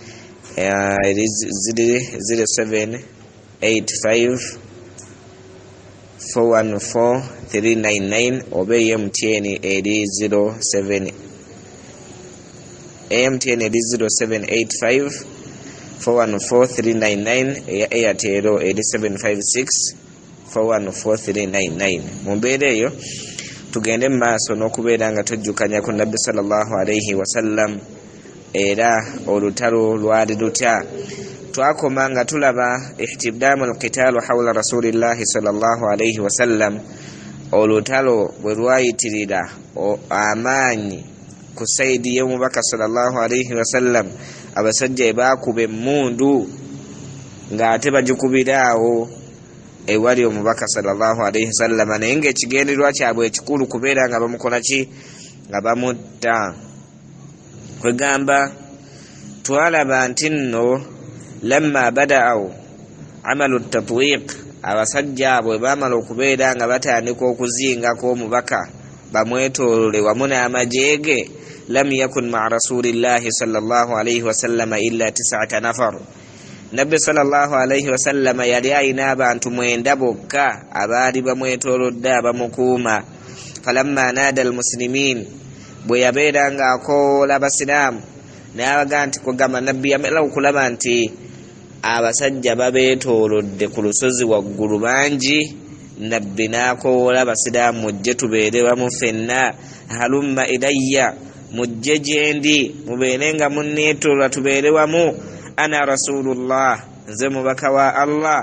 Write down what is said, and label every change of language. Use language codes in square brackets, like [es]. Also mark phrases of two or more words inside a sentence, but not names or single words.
[lg] 0785414399 oba MTN eri 0785 414399 eya Airtel eri 756414399. Mu mbeera eyo tugende mu maaso n'okubeera nga tujjukanya ku Nabbi [ar] صلى الله عليه وسلم [lg] era olutalo lwali lutya. Twakoma nga tulaba [ar] احتدام القتال حول رسول الله صلى الله عليه وسلم, [lg] olutalo bwe lwayitirira amaanyi ku saidi y'omubaka [ar] صلى الله عليه وسلم. [lg] Abasajja ebakuba emmundu ng'ate bagikubiraawo ewali omubaka [ar] صلى الله عليه وسلم, [lg] naye ng'ekigendererwa kyabwe ekikulu kubeera nga bamukola ki? Nga bamutta. Kwegamba twalaba nti nno [ar] لما بدؤوا عمل التطويق, [lg] abasajja abo baamala okubeera nga batandika okuzingako omubaka bamwetoolole wamu n'amajeege, [ar] لم يكن مع رسول الله صلى الله عليه وسلم إلا 9 نفر. [lg] Nabbi [ar] صلى الله عليه وسلم [lg] yali ayina abantu 9 bokka abaali bamwetoolodde abamukuuma. [ar] فلما نادى المسلمين, [lg] bwe yabeera nga akoola abasiraamu n'abaga nti kugamba nabbi yamala okulaba nti abasajja babeetoolodde ku lusozi waggulu bangi, nabbi n'akoola abasiraamu mujje tubeere wamu ffenna, [ar] هلموا إلي, [lg] mujje gyendi mubeere nga munneetoola tubeere wamu, [ar] أنا رسول الله, [lg] nze mubaka wa Allah.